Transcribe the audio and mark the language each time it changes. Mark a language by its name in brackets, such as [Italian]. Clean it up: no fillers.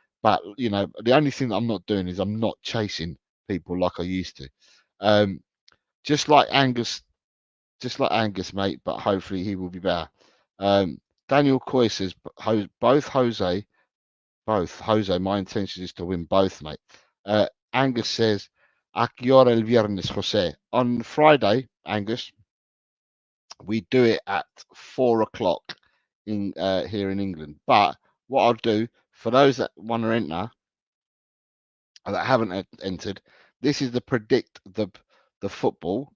[English] But the only thing that I'm not doing is I'm not chasing people like I used to. Just like Angus, mate. But hopefully he will be better. Daniel Coy says, both Jose, my intention is to win both, mate. [Spanish] Angus says, ¿A qué hora el viernes, Jose? [English] On Friday, Angus, we do it at 4 o'clock in here in England. But what I'll do, for those that want to enter, that haven't entered, this is the predict the football.